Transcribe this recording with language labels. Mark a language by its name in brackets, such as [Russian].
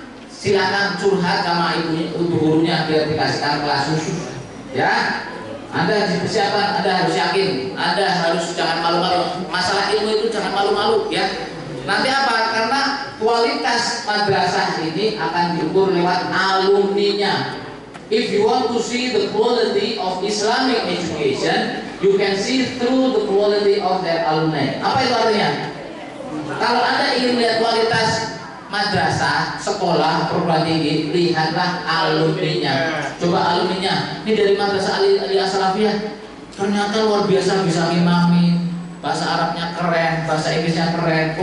[Indonesian] Silakan curhat sama ibu gurunya biar dikasihkan kelas khusus. Ya, Anda dipersiapkan, Anda harus yakin, Anda harus jangan malu-malu. Masalah ilmu itu jangan malu-malu ya. Nanti apa? Karena kualitas madrasah ini akan diukur lewat alumninya. [English] If you want to see the quality of Islamic education, you can see through the quality of their alumni. [Indonesian] Apa itu artinya? Kalau Anda ingin lihat kualitas madrasah, sekolah, perguruan tinggi, lihatlah alumninya. Coba alumninya, ini dari Madrasah Aliyah As-Salafiyah, ternyata luar biasa, bisa ngimamin, bahasa Arabnya keren, bahasa Inggrisnya keren.